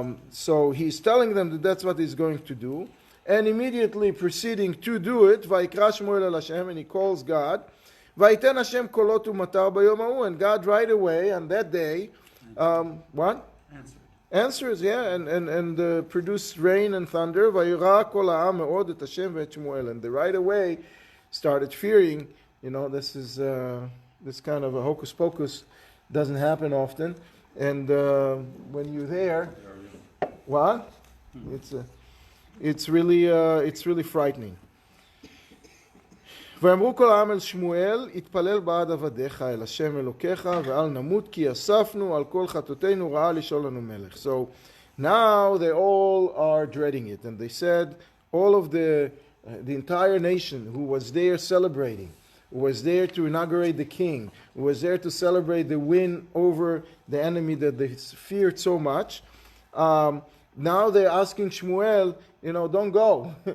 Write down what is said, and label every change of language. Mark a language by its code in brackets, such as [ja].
[en] So he's telling them that that's what he's going to do, and immediately proceeding to do it, [he] Vaikra Shmuel el Hashem, [en] and he calls God, [he] ויתן השם קולות ומטר ביום ההוא. [en] And God right away on that day, what? Answers, yeah, and produced rain and thunder. [he] וירא כל העם מאוד את השם ואת שמואל. [en] And they right away started fearing, this is this kind of a hocus pocus doesn't happen often. And when you're there, what? It's really frightening. [he] ואמרו כל העם אל שמואל, התפלל בעד עבדיך אל השם אלוקיך, ואל נמות כי אספנו על כל חטאותינו רעה לשאול לנו מלך. [en] So now they all are dreading it, and they said, all of the entire nation who was there celebrating, who was there to inaugurate the king, who was there to celebrate the win over the enemy that they feared so much, now they're asking Shmuel, don't go.